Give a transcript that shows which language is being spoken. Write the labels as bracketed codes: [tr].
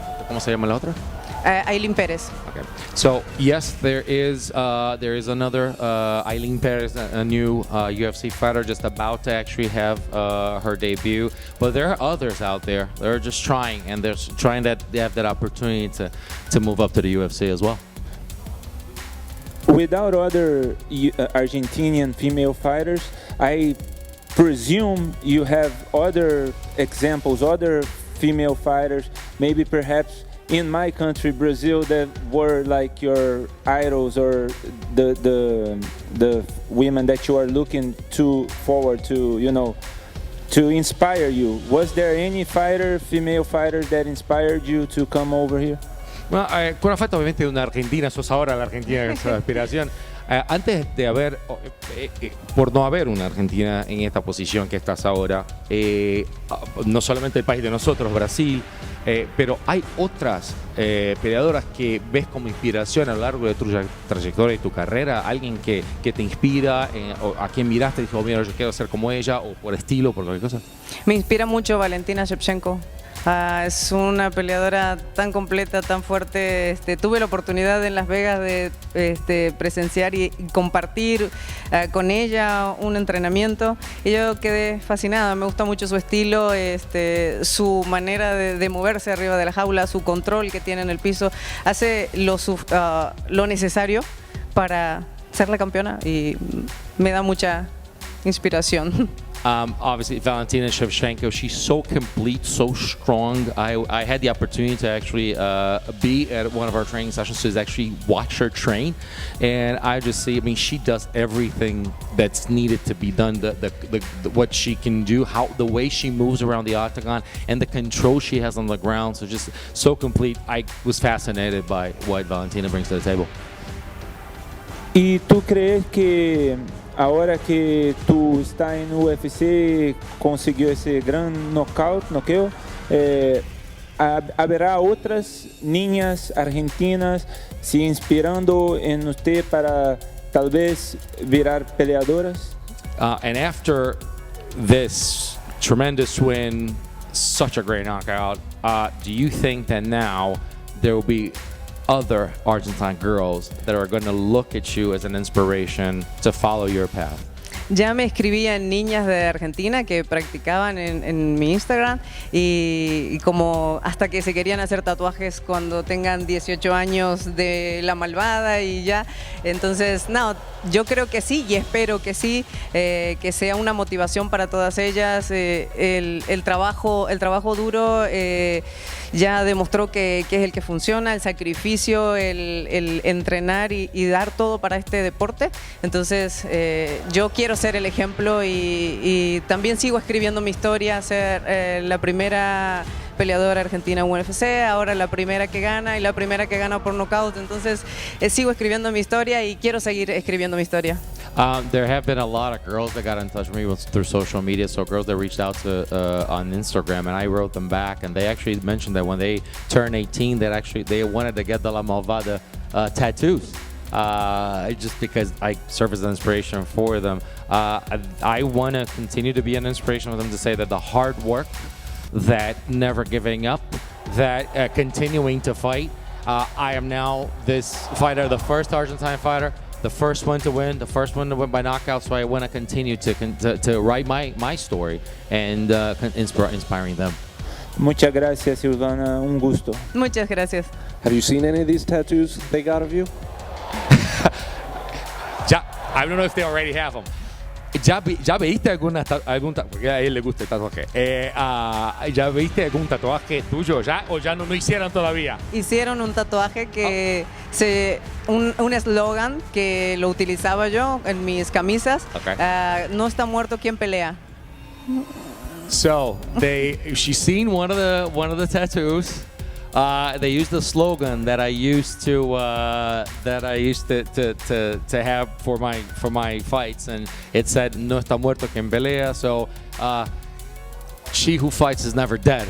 [es] ¿Cómo se llama la otra? Aileen Pérez. [en] Okay. So yes, there is another Aileen Perez, a new UFC fighter, just about to actually have her debut. But there are others out there that are just trying, and they're trying that they have that opportunity to move up to the UFC as well. Without other Argentinian female fighters, I presume you have other examples, other female fighters, maybe perhaps in my country, Brazil, that were like your idols or the women that you are looking forward to, you know, to inspire you. Was there any fighter, female fighter, that inspired you to come over here? [es] Bueno, con una falta obviamente de una Argentina, sos ahora la Argentina que es la aspiración. Antes de haber, por no haber una Argentina en esta posición que estás ahora, no solamente el país de nosotros, Brasil, pero hay otras peleadoras que ves como inspiración a lo largo de tu trayectoria y tu carrera, alguien que te inspira, o a quien miraste y dijo, mira, yo quiero ser como ella, o por estilo, por cualquier cosa. Me inspira mucho Valentina Shevchenko. Es una peleadora tan completa, tan fuerte. Tuve la oportunidad en Las Vegas de presenciar y compartir con ella un entrenamiento y yo quedé fascinada. Me gusta mucho su estilo, su manera de moverse arriba de la jaula, su control que tiene en el piso. Hace lo necesario para ser la campeona y me da mucha inspiración. [en] Obviously, Valentina Shevchenko, she's so complete, so strong. I had the opportunity to actually be at one of our training sessions to actually watch her train. And I just see, I mean, she does everything that's needed to be done, what she can do, the way she moves around the octagon, and the control she has on the ground. So just so complete. I was fascinated by what Valentina brings to the table. [es] ¿Y tú crees que ahora que tú estás en UFC, consiguió ese gran noqueo, habrá otras niñas argentinas se inspirando en usted para tal vez virar peleadoras? [en] And after this tremendous win, such a great knockout, do you think that now there will be other Argentine girls that are going to look at you as an inspiration to follow your path? [es] Ya me escribían niñas de Argentina que practicaban en mi Instagram y como hasta que se querían hacer tatuajes cuando tengan 18 años de la malvada y ya. Entonces, no, yo creo que sí y espero que sí, que sea una motivación para todas ellas. El trabajo duro ya demostró que es el que funciona, el sacrificio, el entrenar y dar todo para este deporte. Entonces, yo quiero ser el ejemplo y también sigo escribiendo mi historia, ser la primera peleadora argentina en UFC, ahora la primera que gana y la primera que gana por nocaut. Entonces sigo escribiendo mi historia y quiero seguir escribiendo mi historia. [en] There have been a lot of girls that got in touch with me through social media, so girls that reached out to on Instagram, and I wrote them back, and they actually mentioned that when they turned 18 that actually they wanted to get the La Malvada tattoos. Just because I serve as an inspiration for them. I want to continue to be an inspiration for them, to say that the hard work, that never giving up, that continuing to fight. I am now this fighter, the first Argentine fighter, the first one to win by knockout, so I want to continue to write my story and inspiring them. [es] Muchas gracias, Silvana. Un gusto. Muchas gracias. [en] Have you seen any of these tattoos they got of you? I don't know if they already have them. [es] ¿Ya viste porque a él le gusta el tatuaje? ¿Ya viste algún tatuaje tuyo ya o ya no hicieron todavía? Hicieron un tatuaje que un eslogan que lo utilizaba yo en mis camisas. [en] Okay. [es] No está muerto quien pelea. [en] So she's seen one of the tattoos. They used the slogan that I used to have for my fights, and it said [es] "No está muerto quien pelea." [en] So she who fights is never dead.